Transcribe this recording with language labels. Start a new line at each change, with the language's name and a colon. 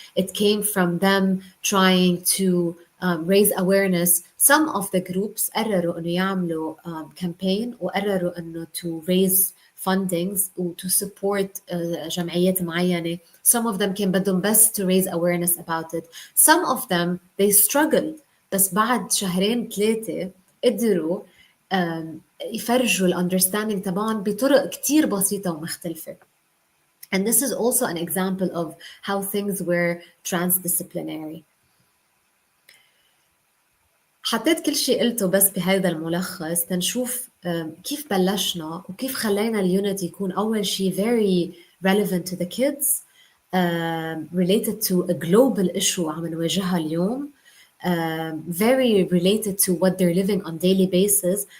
English: It came from them trying to raise awareness. Some of the groups
Arabic: قرروا إنه يعملوا
English: campaign
Arabic: وقرروا إنه
English: to raise fundings و to support
Arabic: جمعيات معينة.
English: Some of them
Arabic: كان بدهم بس
English: to raise awareness about it. Some of them they struggled
Arabic: بس بعد شهرين 3 قدروا يفرجوا الاندرستاندينج تبعهم بطرق كتير بسيطة ومختلفة.
English: And this is also an example of how things were transdisciplinary.
Arabic: حطيت كل شيء قلته بس بهذا الملخص تنشوف كيف بلشنا وكيف خلينا اليونت يكون أول شيء
English: very relevant to the kids, related to a global issue
Arabic: عم نواجهها اليوم,
English: very related to what they're living on daily basis.